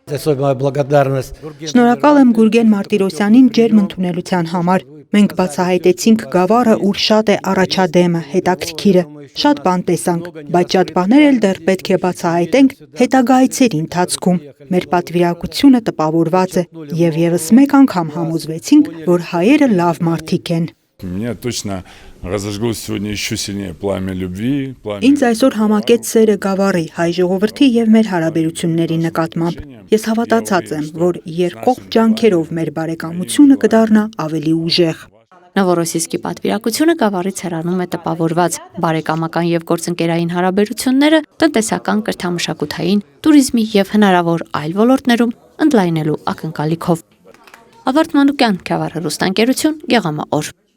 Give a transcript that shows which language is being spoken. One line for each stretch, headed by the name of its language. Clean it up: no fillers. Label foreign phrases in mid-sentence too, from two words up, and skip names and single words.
Armenian: Շնորհակալ եմ Գուրգեն Մարտիրոսյանին ջերմ ընդունելության համար։ Մենք բացահայտեցինք Գավառը, ուր շատ է առաջադեմը, հետաքրքիրը։ Շատ բան տեսանք, բայց շատ բաներ էլ դեռ պետք է բացահայտենք հետագա այցերի ընթացքում։ Մեր պատվիրակությունը տպավորված է եւ եւս մեկ անգամ համոզվեցինք, որ հայերը լավ մարդիկ են։
Russian: Меня точно разожглось сегодня еще сильнее пламя любви.
Armenian: Ինձ այսօր համակեց սերը Գավառի, հայ ժողովրդի եւ մեր հարաբերությունների նկատմամբ։ Ես հավատացած եմ, որ երկկողմ ջանքերով մեր բարեկամությունը կդառնա ավելի ուժեղ։ Նովորոսիսկի պատվիրակությունը Գավառից հեռանում է տպավորված բարեկամական եւ գործընկերային հարաբերությունները տնտեսական, կրթամշակութային, туриզմի եւ հնարավոր այլ ոլորտներում ընդլայնելու ակնկալիքով։ Ալբերտ Մանուկյան, Քյավառ հեռուստաընկերություն, Գեղամա օր։